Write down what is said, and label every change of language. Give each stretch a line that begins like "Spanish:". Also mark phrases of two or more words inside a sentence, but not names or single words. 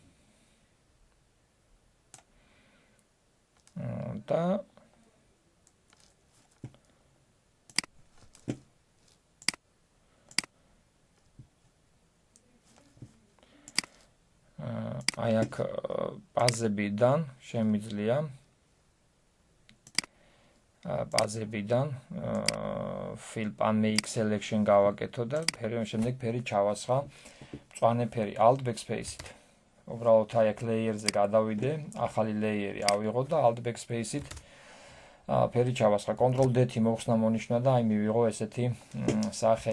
Georgian: და აი აქ ბაზებიდან შემიძლია
English: fill pan make selection
Georgian: გავაკეთო და შემდეგ ფერი ჩავასხა მწვანე ფერი
English: Alt Backspace-
Georgian: ით. უბრალოდ აი აქ layer-ზე გადავიდე, ახალი layer-ი ავიღო და
English: Alt Backspace-
Georgian: ით ფერი ჩავასხა. Ctrl-D-ი მოვხსნა მონიშნა და აი მივიღო ესეთი სახე.